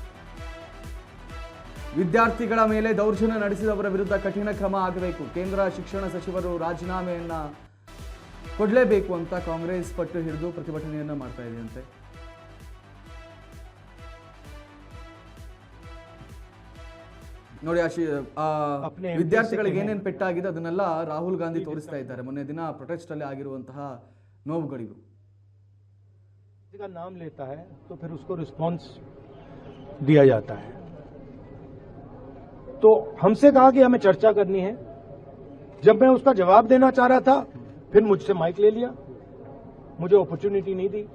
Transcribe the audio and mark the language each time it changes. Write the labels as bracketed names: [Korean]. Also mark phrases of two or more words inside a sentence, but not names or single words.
[Kannada] ವಿದ್ಯಾರ್ಥಿಗಳ ಮೇಲೆ ದೌರ್ಜನ್ಯ ನಡೆಸಿದವರ ವಿರುದ್ಧ ಕಠಿಣ ಕ್ರಮ ಆಗಬೇಕು, ಕೇಂದ್ರ ಶಿಕ್ಷಣ ಸಚಿವರು ರಾಜೀನಾಮೆಯನ್ನ ಕೊಡಲೇಬೇಕು ಅಂತ ಕಾಂಗ್ರೆಸ್ ಪಟ್ಟು ಹಿಡಿದು ಪ್ರತಿಭಟನೆಯನ್ನ ಮಾಡ್ತಾ ಇದೆಯಂತೆ. ನೋಡಿ, ವಿದ್ಯಾರ್ಥಿಗಳಿಗೆ ಏನೇನು ಪೆಟ್ಟಾಗಿದೆ ಅದನ್ನೆಲ್ಲ ರಾಹುಲ್ ಗಾಂಧಿ ತೋರಿಸ್ತಾ ಇದ್ದಾರೆ. ಮೊನ್ನೆ ದಿನ ಪ್ರೊಟೆಸ್ಟ್ ಅಲ್ಲಿ ಆಗಿರುವಂತಹ ನೋವುಗಳಿವು. [Hindi] का नाम लेता है तो फिर उसको रिस्पॉन्स दिया जाता है. तो हमसे कहा कि हमें चर्चा करनी है. जब मैं उसका जवाब देना चाह रहा था फिर मुझसे माइक ले लिया, मुझे अपॉर्चुनिटी नहीं दी.